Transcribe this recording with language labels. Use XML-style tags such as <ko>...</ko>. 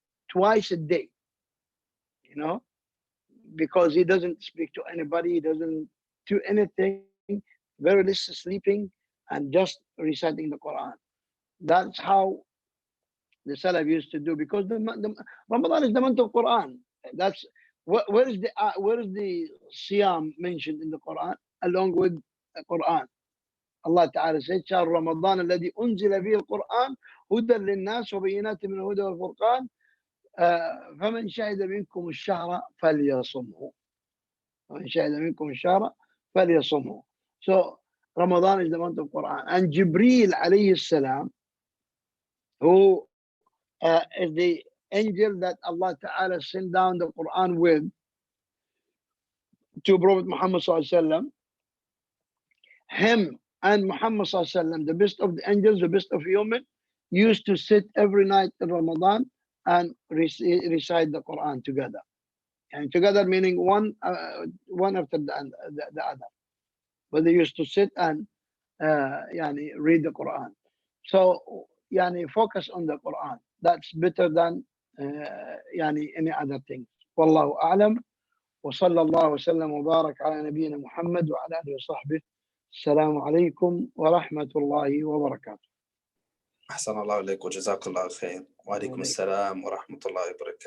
<en>Twice a day, you know, because he doesn't speak to anybody, he doesn't do anything, very little sleeping and just reciting the Quran. That's how the Salaf used to do, because the Ramadan is the month of Quran. That's where is the Siyam mentioned in the Quran along with the Quran? Allah Ta'ala said,</en> <ar>شهر رمضان الذي أنزل فيه القرآن هدى للناس وبينات من الهدى والفرقان فمن شهد منكم الشهر فليصمه. فمن شهد منكم الشهر فليصمه.</ar> <en>So Ramadan is the month of Quran. And Jibreel alayhi salam, who is the angel that Allah Ta'ala sent down the Quran with to Prophet Muhammad Sallallahu Alaihi Wasallam, him and Muhammad Sallallahu Alaihi Wasallam, the best of the angels, the best of human, used to sit every night in Ramadan and recite the Quran together. And together meaning one after the other. But they used to sit and read the Quran. So focus on the Quran. That's better than any other thing.</en> <ar>Wallahu a'lam. وصلى الله وسلم وبارك على نبينا محمد وعلى آله وصحبه. السلام عليكم ورحمة الله وبركاته. أحسن الله إليك وجزاك الله خير. وعليكم السلام ورحمة الله وبركاته.</ar>